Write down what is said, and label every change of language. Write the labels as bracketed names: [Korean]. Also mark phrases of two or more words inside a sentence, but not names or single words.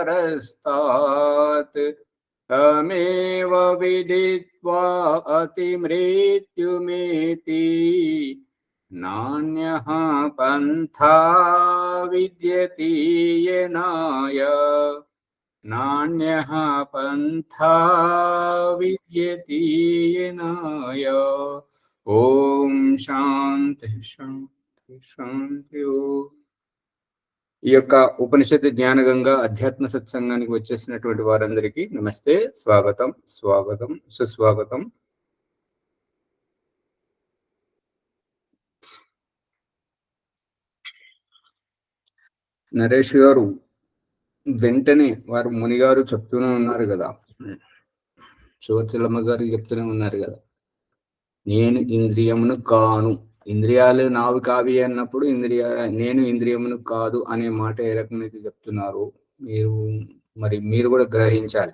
[Sanskrit] यस्तात् तमेव विदित्वा अतिमृत्युमेति नान्यः पन्था विद्यते येनाय नान्यः पन्था विद्यते येनाय। ఓం శాంతి శాంతి శాంతి ఓం. [Telugu] ఈ యొక్క ఉపనిషత్తు జ్ఞానగంగా అధ్యాత్మ సత్సంగానికి వచ్చేసినటువంటి వారందరికీ నమస్తే, స్వాగతం స్వాగతం సుస్వాగతం. నరేష్ గారు వెంటనే వారు మునిగారు చెప్తూనే ఉన్నారు కదా, శివచలమ్మ గారు చెప్తూనే ఉన్నారు కదా, నేను ఇంద్రియమును కాను, ఇంద్రియాలు నావి కావి అన్నప్పుడు నేను ఇంద్రియమును కాదు అనే మాట ఏ రకంగా చెప్తున్నారు మీరు కూడా గ్రహించాలి.